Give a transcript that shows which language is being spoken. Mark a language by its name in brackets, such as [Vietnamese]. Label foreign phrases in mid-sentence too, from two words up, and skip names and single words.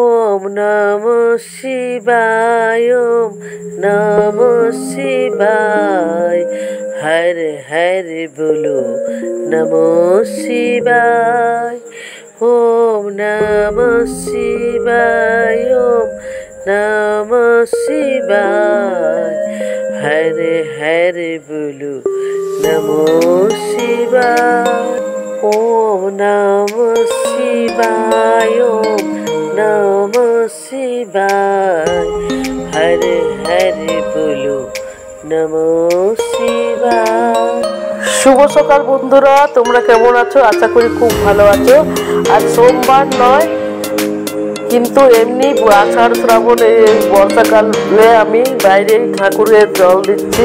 [Sanskrit] ওম নমঃ শিবায়, ওম নমঃ শিবায়। [Bangla] হর হর বলো [Sanskrit] নমঃ শিবায়। ওম নমঃ শিবায়, ওম নমঃ শিবায়। [Bangla] হর হর বলো [Sanskrit] নমঃ শিবায়। ওম নমঃ শিবায়, ওম নমঃ শিবায়। [Bangla] হর হর বলো [Sanskrit] নমঃ শিবায়। [Bangla] শুভ সকাল বন্ধুরা, তোমরা কেমন আছো? আশা করি খুব ভালো আছো। আজ সোমবার নয়, কিন্তু এমনি আষাঢ় শ্রাবণে বর্ষাকালে আমি বাইরে ঠাকুরের জল দিচ্ছি।